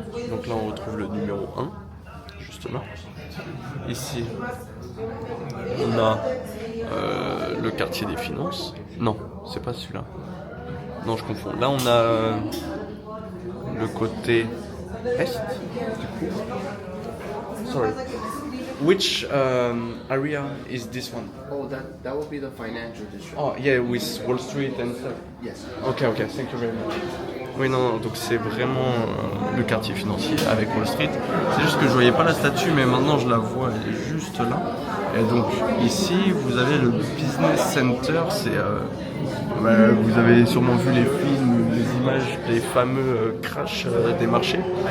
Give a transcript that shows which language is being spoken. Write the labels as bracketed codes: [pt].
[fr] Donc là on retrouve le numéro 1, justement. Ici on a le quartier des finances. Non, c'est pas celui-là. Non, je confonds. Là on a le côté est, du coup. [en] Sorry. Which area is this one? Oh, that would be the financial district. Oh, yeah, with Wall Street and stuff. Yes. Ok, thank you very much. [fr] Oui, non, donc c'est vraiment le quartier financier avec Wall Street. C'est juste que je voyais pas la statue, mais maintenant je la vois, elle est juste là. Et donc ici, vous avez le Business Center, c'est... vous avez sûrement vu les films, les images des fameux crash des marchés.